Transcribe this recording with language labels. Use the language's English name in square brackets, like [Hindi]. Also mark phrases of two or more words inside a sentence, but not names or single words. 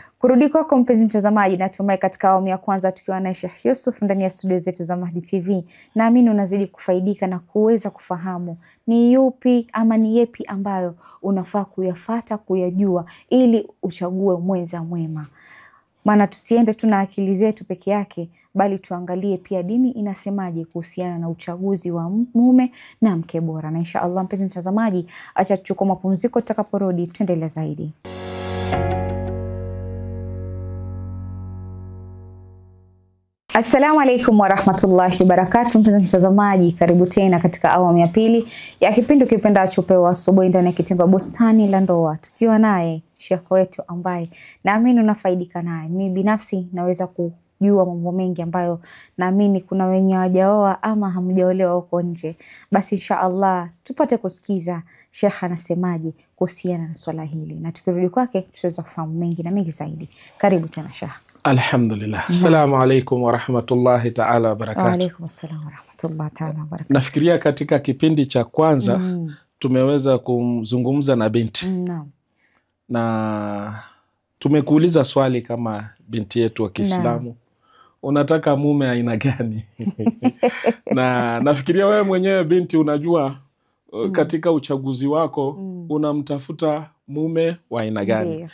[Swahili] Kurudi kwako mpenzi mtazamaji, natumai katika awamu ya kwanza tukiwa na Sheikh Yusuf ndani ya studio zetu za Mahdi TV, naamini unazidi kufaidika na kuweza kufahamu ni yupi ama ni yepi ambayo unafaa kuyafata, kuyajua ili uchague mwenza mwema. Maana tusiende tu na akili zetu peke yake, bali tuangalie pia dini inasemaje kuhusiana na uchaguzi wa mume na mke bora. Na inshallah mpenzi mtazamaji, acha tuchukue mapumziko, tutakaporudi tuendelee zaidi. [Arabic] السلام عليكم ورحمة الله وبركاته. [Swahili] Mpenzi mtazamaji, karibu tena katika awamu ya pili ya kipindi kipendacho Pewa Asubuhi ndani ya kitengo Bustani la Ndoa, tukiwa naye Sheikh wetu ambaye naamini unafaidika naye. Mimi binafsi naweza kujua mambo mengi ambayo naamini kuna wenye hawajaoa ama hamjaolewa huko nje. Basi inshallah tupate kusikiza Sheikh anasemaje kuhusiana na swala hili, na tukirudi kwake tutaweza kufahamu mengi na mengi zaidi. Karibu tena Sheikh. Alhamdulillah. [Arabic] السلام عليكم ورحمة الله تعالى وبركاته. وعليكم السلام ورحمة الله تعالى وبركاته. [Swahili] Nafikiria katika kipindi cha kwanza tumeweza kumzungumza na binti. Na tumekuuliza swali kama binti yetu wa Kiislamu, unataka mume aina gani? Na nafikiria wewe mwenyewe binti unajua katika uchaguzi wako unamtafuta mume wa aina gani.